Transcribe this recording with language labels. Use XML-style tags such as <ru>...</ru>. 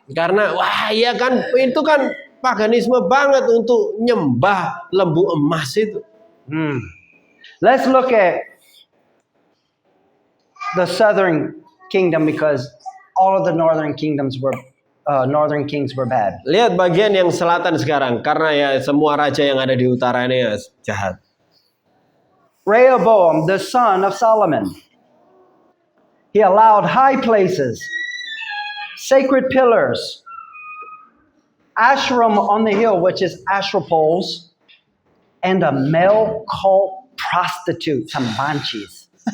<id>Karena wah ya kan itu kan paganisme banget untuk nyembah lembu emas itu.</id> <en>Let's look at the southern kingdom because all of the northern kings were bad.</en> <id>Lihat bagian yang selatan sekarang karena ya semua raja yang ada di utara ini ya jahat.</id> <en>Rehoboam, the son of Solomon, he allowed high places, sacred pillars, Asherim on the hill, which is Asherah poles, and a male cult prostitute, some banshees.</en>